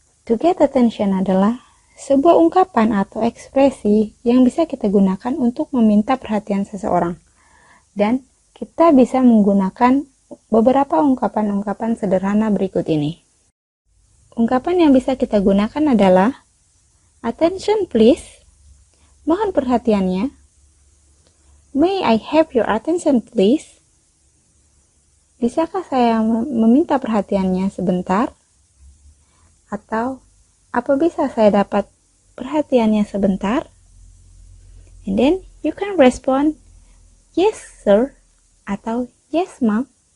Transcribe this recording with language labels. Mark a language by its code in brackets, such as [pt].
[en] To get attention [id] adalah sebuah ungkapan atau ekspresi yang bisa kita gunakan untuk meminta perhatian seseorang. Dan kita bisa menggunakan beberapa ungkapan-ungkapan sederhana berikut ini. Ungkapan yang bisa kita gunakan adalah [en] attention please, [id] mohon perhatiannya. [en] May I have your attention please? [id] Bisakah saya meminta perhatiannya sebentar? Atau apa bisa saya dapat perhatiannya sebentar? [en] And then you can respond, yes sir, [id] atau [en] yes ma'am.